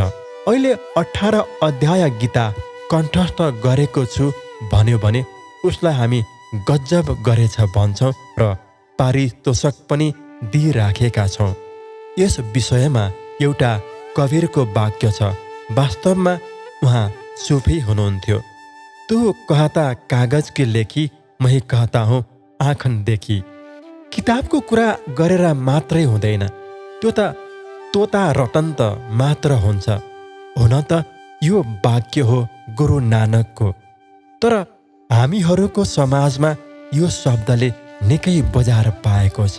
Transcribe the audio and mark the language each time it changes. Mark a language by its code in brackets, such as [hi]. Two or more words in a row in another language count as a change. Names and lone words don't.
[ne] अहिले 18 अध्याय गीता कण्ठस्थ गरेको छु भन्यो भने उसलाई हामी गजब गरेछ भन्छौँ र पारितोषक पनि दिइराखेका छौँ। यस विषयमा एउटा कवीरको वाक्य छ। वास्तवमा उहाँ सुफी हुनुहुन्थ्यो। [hi] तू कहता कागज की लेखी, मै कहता हूँ आँखन देखी। [ne] किताबको कुरा गरेर मात्रै हुँदैन, त्यो त तोता रटन्त मात्र हुन्छ। हुन त यो वाक्य हो गुरु नानकको, तर हामीहरूको समाजमा यो शब्दले निकै बजार पाएको छ।